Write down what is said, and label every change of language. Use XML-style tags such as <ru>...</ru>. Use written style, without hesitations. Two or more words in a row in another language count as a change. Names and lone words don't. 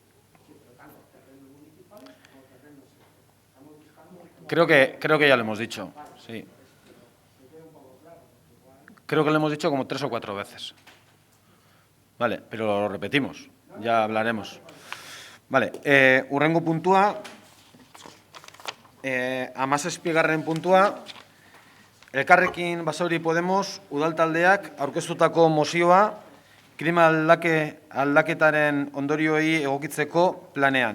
<es>Creo que ya lo hemos dicho, sí. Creo que lo hemos dicho como 3 o 4 veces. Vale, pero lo repetimos, ya hablaremos. Vale,</es> <eu>hurrengo puntua, hamazazpigarren puntua, Elkarrekin Basauri Podemos udaltaldeak aurkeztutako mozioa klima aldaketaren ondorioei egokitzeko planean.</eu>